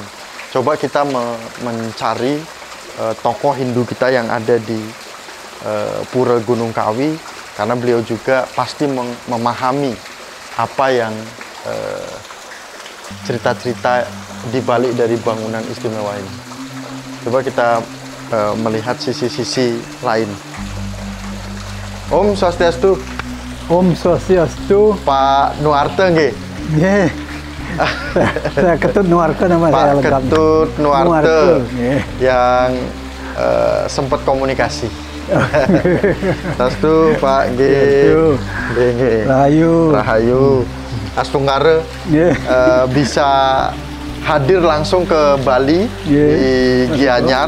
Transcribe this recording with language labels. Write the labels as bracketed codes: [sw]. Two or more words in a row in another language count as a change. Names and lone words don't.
[id] Coba kita mencari tokoh Hindu kita yang ada di Pura Gunung Kawi, karena beliau juga pasti memahami apa yang cerita-cerita di balik dari bangunan istimewa ini. Coba kita melihat sisi-sisi lain. [ban] Om Swastiastu. Om Swastiastu. [id] Pak Nuarte nggih? Nggih. Saya Ketut Nuarte nama saya lengkap. Pak Ketut Nuarte yang sempat komunikasi. Sastu Pak G. Rahayu Astunggara bisa hadir langsung ke Bali di Gianyar.